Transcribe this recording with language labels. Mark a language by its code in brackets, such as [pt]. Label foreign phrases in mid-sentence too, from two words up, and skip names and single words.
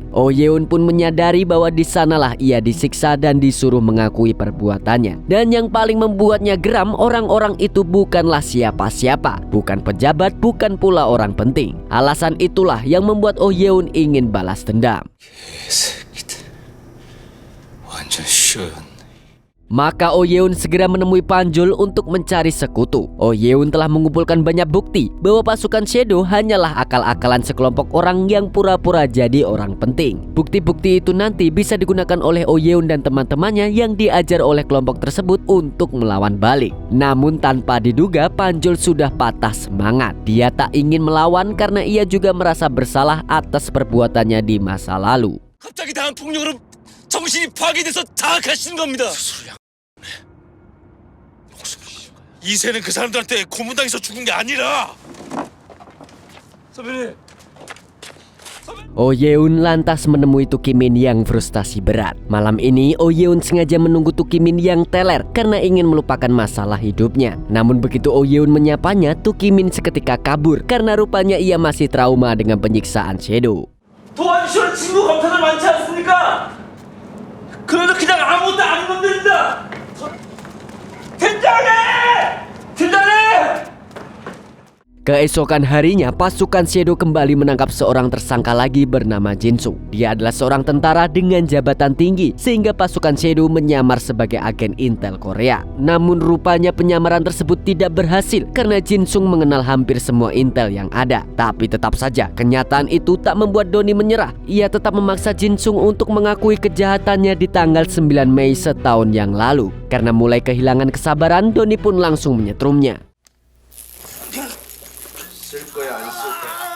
[id] Oh Yeon pun menyadari bahwa di sanalah ia disiksa dan disuruh mengakui perbuatannya. Dan yang paling membuatnya geram, orang-orang itu bukanlah siapa-siapa, bukan pejabat, bukan pula orang penting. Alasan itulah yang membuat Oh Yeon ingin balas dendam. [ko] 완전 쉬운. [id] Maka Oh Yeon segera menemui Panjul untuk mencari sekutu. Oh Yeon telah mengumpulkan banyak bukti bahwa pasukan Shadow hanyalah akal-akalan sekelompok orang yang pura-pura jadi orang penting. Bukti-bukti itu nanti bisa digunakan oleh Oh Yeon dan teman-temannya yang diajar oleh kelompok tersebut untuk melawan balik. Namun tanpa diduga, Panjul sudah patah semangat. Dia tak ingin melawan karena ia juga merasa bersalah atas perbuatannya di masa lalu. [ko] 갑자기 당한 폭력으로 정신이 파괴돼서 자학하시는 겁니다. 이세는 그 사람들한테 고문당해서 죽은 게 아니라. 선배님. [id] Oh Yeon lantas menemui Tukimin yang frustasi berat. Malam ini Oh Yeon sengaja menunggu Tukimin yang teler karena ingin melupakan masalah hidupnya. Namun begitu Oh Yeon menyapanya, Tukimin seketika kabur karena rupanya ia masih trauma dengan penyiksaan Shadow. [ko] 도와주시는 친구 검사들 많지 않습니까? 그래도 그냥 아무것도 안 건드린다. 팀장님! 팀장님! [id] Keesokan harinya, pasukan Shadow kembali menangkap seorang tersangka lagi bernama Jinsung. Dia adalah seorang tentara dengan jabatan tinggi, sehingga pasukan Shadow menyamar sebagai agen intel Korea. Namun rupanya penyamaran tersebut tidak berhasil karena Jinsung mengenal hampir semua intel yang ada. Tapi tetap saja, kenyataan itu tak membuat Doni menyerah. Ia tetap memaksa Jinsung untuk mengakui kejahatannya di tanggal 9 Mei setahun yang lalu. Karena mulai kehilangan kesabaran, Doni pun langsung menyetrumnya. [ko] 쓸 거야 안 쓸 거야?